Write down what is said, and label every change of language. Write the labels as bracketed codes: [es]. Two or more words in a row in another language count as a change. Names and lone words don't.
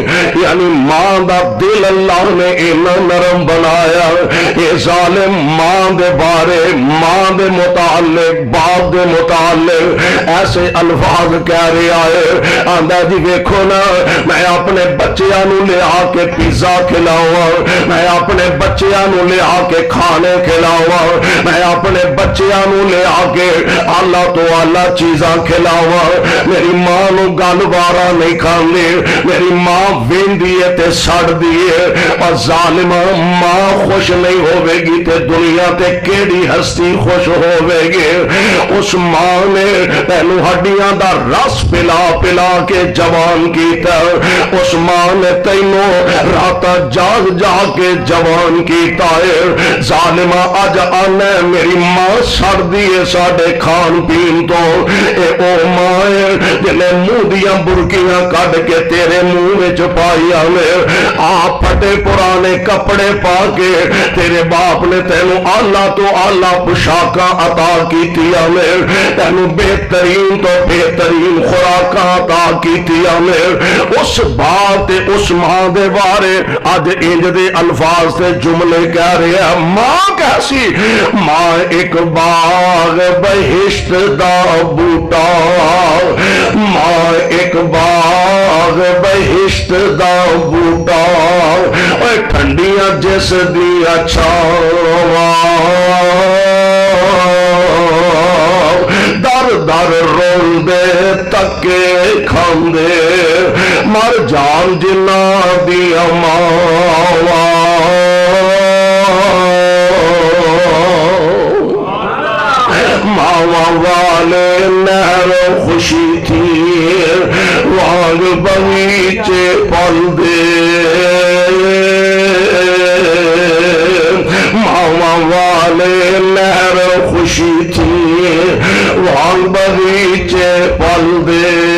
[pa] یعنی ماں دا دل اللہ نے اینا نرم بنایا، یہ ظالم ماں دے بارے ماں دے متعلق باپ دے متعلق ایسے الفاظ کہہ رہا ہے، آندا جی ویکھو نا میں اپنے بچیاں نو لے آ کے پیزا کھلاواں، میں اپنے بچیاں نو لے آ کے کھانے کھلاواں، میں اپنے بچیاں نو لے آ کے اللہ تو اللہ چیزاں کھلاواں، میری ماں نو گل بارا نہیں کھاندی، میری ماں ویندی ہے تے سڑ دی ہے، اور ظالمہ ماں خوش نہیں ہوے گی تے دنیا تے کیڑی ہستی خوش ہوے گی۔ اس ماں نے تینوں ہڈیاں دا رس پلا پلا کے جوان کیتا، اس ماں نے تینوں راتا جاگ جاگ کے جوان کیتا ہے۔ ظالمہ اج آنا میری ماں سڑ دی ہے ساڈے کھان پین تو، اے او ماں ہے جنہیں منہ دیاں برکیاں کڈ کے تیرے منہ وچ پائیاں نے، آپ پھٹے پرانے کپڑے پا کے تیرے باپ نے تینوں آلہ تو آلہ پوشاکاں عطا کیتیاں نے، تینوں بہترین تو بہترین خوراکاں عطا کیتیاں نے۔ اس باپ تے اس ماں دے بارے اج انج دے الفاظ تے جملے کہہ رہے ہیں، ماں کیسی؟ ماں ایک باغ بہشت دا بوٹا، ماں ایک باغ بہشت دا بوٹا، اے ٹھنڈیاں جس دیا چھاواں، در در روندے تکے کھاندے مر جان جنہاں دیا ماواں، ماواں والے نہر خوشی تھی وانگ بغیچے پل دے، ماواں والے نہر خوشی تھی وانگ بغیچے پل دے،